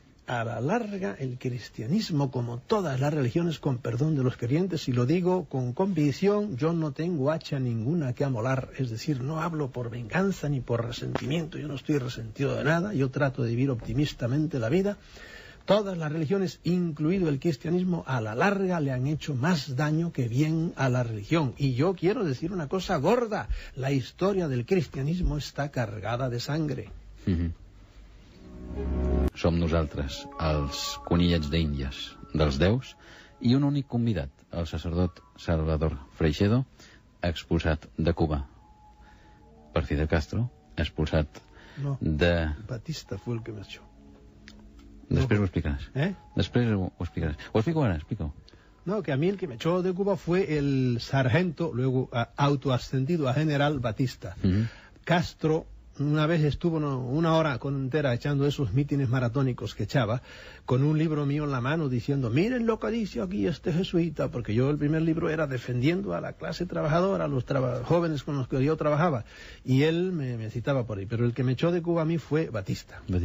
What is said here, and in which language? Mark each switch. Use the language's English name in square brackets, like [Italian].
[Spanish] A la larga, el cristianismo, como todas las religiones, con perdón de los creyentes, y lo digo con convicción, yo no tengo hacha ninguna que amolar, es decir, no hablo por venganza ni por resentimiento, yo no estoy resentido de nada, yo trato de vivir optimistamente la vida. Todas las religiones, incluido el cristianismo, a la larga le han hecho más daño que bien a la religión. Y yo quiero decir una cosa gorda, la historia del cristianismo está cargada de sangre. [Catalan] Som nosaltres, els conillets d'Índies dels déus, i un únic convidat, el sacerdot Salvador Freixedo, expulsat de Cuba per Fidel Castro, expulsat de... [Spanish] Batista fue el que me echó. [Catalan] Després ho explicaràs. Després ho explicaràs. Ho explico ara, explico. [Spanish] No, que a mí el que me echó de Cuba fue el sargento, luego autoascendido a general Batista. Castro una vez estuvo una hora entera echando esos mítines maratónicos que echaba, con un libro mío en la mano diciendo, miren lo que dice aquí este jesuita, porque yo el primer libro era defendiendo a la clase trabajadora, a los jóvenes con los que yo trabajaba, y él me citaba por ahí, pero el que me echó de Cuba a mí fue Batista.